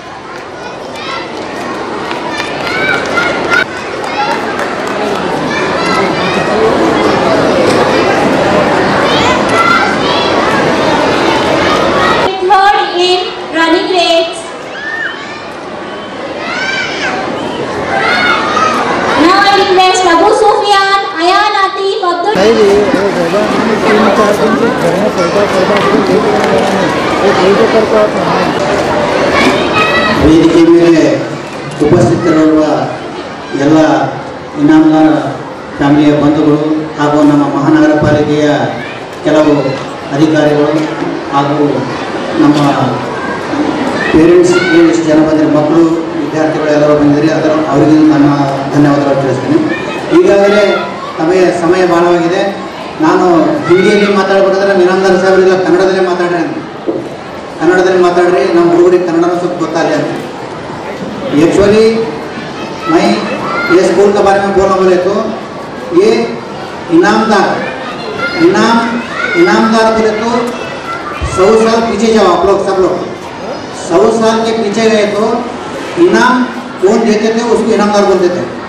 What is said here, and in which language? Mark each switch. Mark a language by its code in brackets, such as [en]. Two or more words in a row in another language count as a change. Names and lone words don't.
[en] Third in running race. Now I request Abu Sufyan, Ayan Atif, Abdul. [kn] ವೇದಿಕೆ ಮೇಲೆ ಉಪಸ್ಥಿತರಿರುವ ಎಲ್ಲ ಇನಾಮದಾರ ಫ್ಯಾಮಿಲಿಯ ಬಂಧುಗಳು ಹಾಗೂ ನಮ್ಮ ಮಹಾನಗರ ಪಾಲಿಕೆಯ ಕೆಲವು ಅಧಿಕಾರಿಗಳು ಹಾಗೂ ನಮ್ಮ ಪೇರೆಂಟ್ಸ್ ಎಷ್ಟು ಜನ ಬಂದರೆ ಮಕ್ಕಳು ವಿದ್ಯಾರ್ಥಿಗಳು ಎಲ್ಲರೂ ಬಂದಿದ್ದಾರೆ ಅವರಿಗೆ ನನ್ನ ಧನ್ಯವಾದಗಳು ತಿಳಿಸ್ತೀನಿ. ಈಗಾಗಲೇ ನಮಗೆ ಸಮಯ ಭಾಳವಾಗಿದೆ. ನಾನು ಹಿಂದಿಯಲ್ಲಿ ಮಾತಾಡ್ಬೇಕಾದ್ರೆ ಇನಾಮದಾರ ಸಾಹೇಬರಿಲ್ಲ ಕನ್ನಡದಲ್ಲೇ ಮಾತಾಡ್ರಿ ನಮ್ಮ ಹುಡುಗರಿಗೆ ಕನ್ನಡನೂ ಸ್ವಲ್ಪ ಗೊತ್ತಾಗಲಿ ಅಂತ. [hi] एक्चुअली मैं ये स्कूल के बारे में बोलना बोले तो ये इनामदार बोले तो 100 साल पीछे जाओ आप लोग सब लोग 100 साल के पीछे गए तो इनाम कौन देते थे उसको इनामदार बोलते थे.